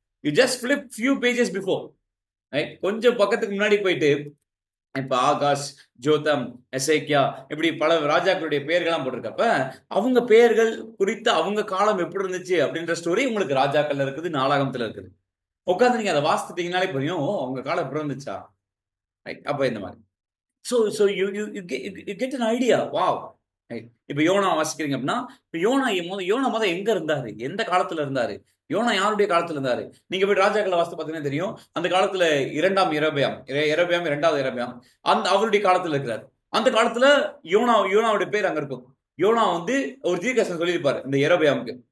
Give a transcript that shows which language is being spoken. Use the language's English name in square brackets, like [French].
[English] You just flip few pages before, right? [Tamil] கொஞ்சம் பக்கத்துக்கு முன்னாடி போயிட்டு இப்ப ஆகாஷ், ஜோதம், எசேக்கியா இப்படி பல ராஜாக்களுடைய பெயர்கள்லாம் போட்டிருக்கப்ப அவங்க பெயர்கள் குறித்து அவங்க காலம் எப்படி இருந்துச்சு அப்படின்ற ஸ்டோரி உங்களுக்கு ராஜாக்கள்ல இருக்குது, நாளாகமத்துல இருக்குது. உட்காந்து நீங்க அதை வாசித்துட்டீங்கனாலே புரியும் அவங்க காலம் எப்படி இருந்துச்சா, ரைட்? அப்ப இந்த மாதிரி [English] So you get an idea. Wow. [Tamil] இப்ப யோனா வாசிக்கிறீங்க அப்படின்னா, யோனா எங்க இருந்தாரு, எந்த காலத்துல இருந்தாரு, யோனா யாருடைய காலத்துல இருந்தாரு? நீங்க போய் ராஜாக்களை வாசித்து பார்த்தீங்கன்னா தெரியும். அந்த காலத்துல 2ஆம் யெரொபெயாம் 2வது யெரொபெயாம் அவருடைய காலத்துல இருக்கிறார். அந்த காலத்துல யோனாவுடைய பேர் அங்க இருக்கும். யோனா வந்து ஒரு தீர்க்கதரிசனம் சொல்லியிருப்பாரு இந்த யெரொபெயாமுக்கு.